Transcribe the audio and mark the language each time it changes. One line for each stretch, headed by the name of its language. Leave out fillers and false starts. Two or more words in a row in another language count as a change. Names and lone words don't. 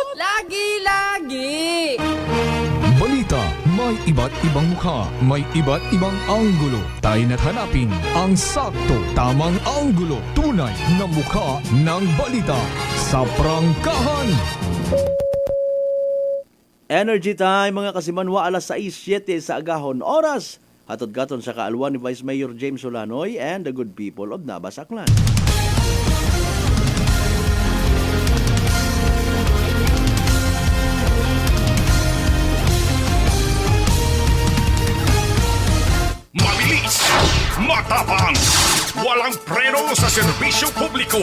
Filipino: Lagi-lagi. Balita, may iba't ibang mukha, may iba't ibang anggulo. Tayo na't hanapin ang sakto, tamang anggulo. Tunay na mukha ng balita sa prangkahan.
English: Energy time
Aklanon: mga kasimanwa, alas 6:07 sa agahon oras. Hatod gaton sa kaalwan ni Vice Mayor James Solanoy
English: and the good people of Navas Aklan.
Filipino: Mabilis, matapang, walang preno sa serbisyo publiko.